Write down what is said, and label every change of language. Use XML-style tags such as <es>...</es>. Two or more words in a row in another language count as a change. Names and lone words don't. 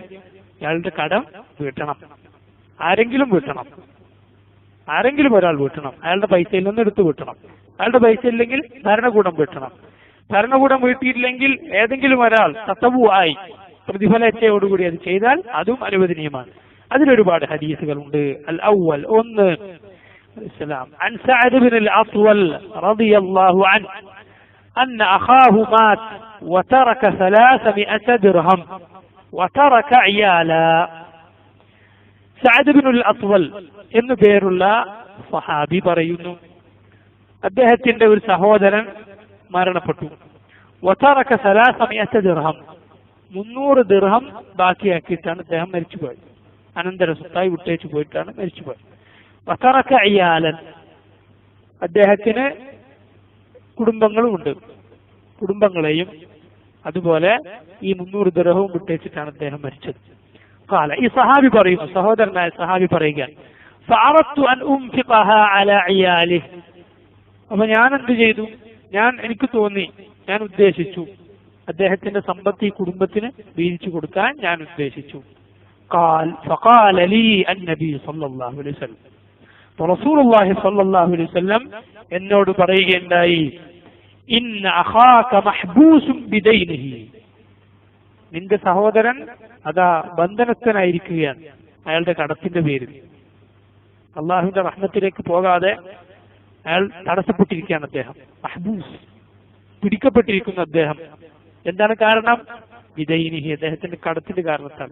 <ml>ഇയാളുടെ കടം വീട്ടണം, ആരെങ്കിലും വീട്ടണം, ആരെങ്കിലും ഒരാൾ വീട്ടണം. അയാളുടെ പൈസയിൽ നിന്ന് എടുത്തു വീട്ടണം. അയാളുടെ പൈസ ഇല്ലെങ്കിൽ ഭരണകൂടം വീട്ടണം. ഭരണകൂടം വീട്ടിയില്ലെങ്കിൽ ഏതെങ്കിലും ഒരാൾ തത്തവുമായി പ്രതിഫലേച്ഛയോടുകൂടി അത് ചെയ്താൽ അതും അനുവദനീയമാണ്. അതിലൊരുപാട് ഹദീസുകളുണ്ട്.</ml> <ar>الأول, ഒന്ന് عن سعد بن الأطول رضي الله عنه أن أخاه مات وترك 300 درهم وترك عيالا.</ar> <ml>സഅദ് ബിനുൽ അത്വൽ എന്നു പേരുള്ള സഹാബി പറയുന്നു, അദ്ദേഹത്തിന്റെ ഒരു സഹോദരൻ മരണപ്പെട്ടു. വതറക 300 ദിർഹം, 300 ദിർഹം ബാക്കിയാക്കിയിട്ടാണ് അദ്ദേഹം മരിച്ചുപോയത്. അനന്തര സ്വത്തായി വിട്ടേച്ചു പോയിട്ടാണ് മരിച്ചുപോയത്.</ml> <ar>وترك عيالا,</ar> <ml>അദ്ദേഹത്തിന് കുടുംബങ്ങളുമുണ്ട്, കുടുംബങ്ങളെയും അതുപോലെ ഈ 300 ദിർഹവും വിട്ടേച്ചിട്ടാണ് അദ്ദേഹം മരിച്ചത്. قال ഈ സഹാബി പറയുന്നു, സഹോദരനായ സഹാബി പറയുക,</ml> <ar>فأردت أن أنفقها على عياله.</ar> <ml>അപ്പൊ ഞാൻ എന്ത് ചെയ്തു? എനിക്ക് തോന്നി, ഞാൻ ഉദ്ദേശിച്ചു അദ്ദേഹത്തിന്റെ സമ്പത്ത് ഈ കുടുംബത്തിന് വീതിച്ചു കൊടുക്കാൻ ഞാൻ ഉദ്ദേശിച്ചു.</ml> <ar>فقال لي النبي صلى الله عليه وسلم, رسول الله صلى الله عليه وسلم</ar> <ml>എന്നോട് പറയുകയുണ്ടായി,</ml> <ar>إن أخاك محبوس بدينه,</ar> <ml>നിന്റെ സഹോദരൻ അതാ ബന്ധനസ്ഥനായിരിക്കുകയാണ് അയാളുടെ കടത്തിന്റെ പേരിൽ. അള്ളാഹുവിന്റെ റഹ്മത്തിലേക്ക് പോകാതെ അയാൾ തടസ്സപ്പെട്ടിരിക്കുകയാണ്. അദ്ദേഹം മഹ്ബൂസ്, പിടിക്കപ്പെട്ടിരിക്കുന്നു അദ്ദേഹം. എന്താണ് കാരണം? വിദൈനിഹി, അദ്ദേഹത്തിന്റെ കടത്തിന്റെ കാരണത്താൽ.</ml>